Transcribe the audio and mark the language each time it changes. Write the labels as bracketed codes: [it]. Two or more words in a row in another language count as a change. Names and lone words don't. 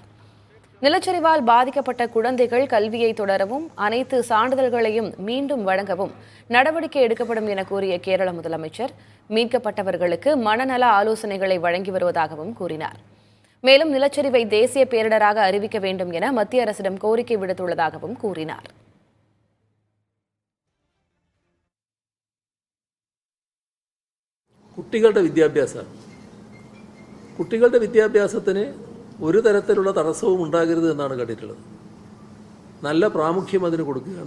[ta] நிலச்சரிவால் பாதிக்கப்பட்ட குழந்தைகள் கல்வியை தொடரவும் அனைத்து சான்றிதழ்களையும் மீண்டும் வழங்கவும் நடவடிக்கை எடுக்கப்படும் என கூறிய கேரள முதலமைச்சர், மீட்கப்பட்டவர்களுக்கு மனநல ஆலோசனைகளை வழங்கி வருவதாகவும் கூறினார். மேலும் நிலச்சரிவை தேசிய பேரிடராக அறிவிக்க வேண்டும் என மத்திய அரசிடம் கோரிக்கை விடுத்துள்ளதாகவும் கூறினார். [ml] കുട്ടികളുടെ വിദ്യാഭ്യാസത്തിന് ഒരു തരത്തിലുള്ള തടസ്സവും ഉണ്ടാകരുത് എന്നാണ് കണ്ടിട്ടുള്ളത്. നല്ല പ്രാമുഖ്യം അതിന് കൊടുക്കുകയാണ്.